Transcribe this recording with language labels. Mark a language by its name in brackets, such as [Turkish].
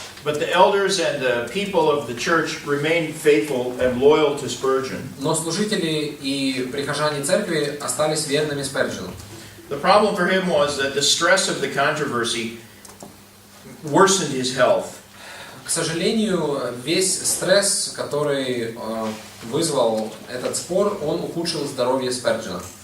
[English] But the elders and the people of the church remained faithful and loyal to Spurgeon. [Russian] Но служители и прихожане церкви остались верными Сперджену. [English] The problem for him was that the stress of the controversy worsened his health. [Russian] К сожалению, весь стресс, который вызвал этот спор, он ухудшил здоровье Сперджена.